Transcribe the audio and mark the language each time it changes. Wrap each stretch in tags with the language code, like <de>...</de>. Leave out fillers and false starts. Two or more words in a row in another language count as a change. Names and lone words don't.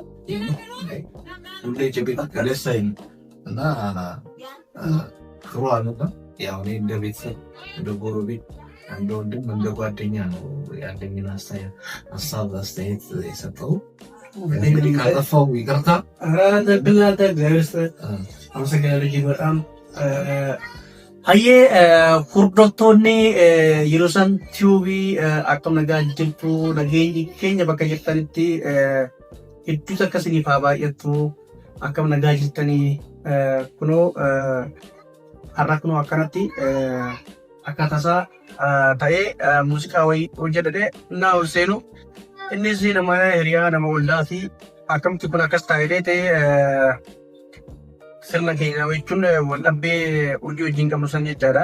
<am>ሁሌ ጭቅጭቅ ደስ አይልም እና ጥሩ አይደለም። ያው እኔ እንደ ቤተሰብ እንደ ጎረቤት እንደ ወንድም እንደ ጓደኛ ነው ያለኝን ሀሳብ አስተያየት የሰጠው። እንግዲህ ካጠፋው ይቅርታ። ኧረ ተብላተ እግዚአብሔር ይስጥህ። አመሰግናለሁ እጅግ በጣም</am> <om>Hayyee hordoftoonni yeroo isaan tiivii akkam nagaa jirtu nageenyi keenya bakka jirtanitti hedduutu akkasiniif haa baay'attu akkam nagaa jirtanii kunoo har'a kunoo akkanatti akkatasaa ta'ee muuziqaa wayii hojjetadhee naa ol seenu innis nama hiriyaa nama waldaa fi akkamitti kun akkas ta'ee sirna keenya jechuun waldhabbee hojii wajjin qabnu san jechaadha.</om>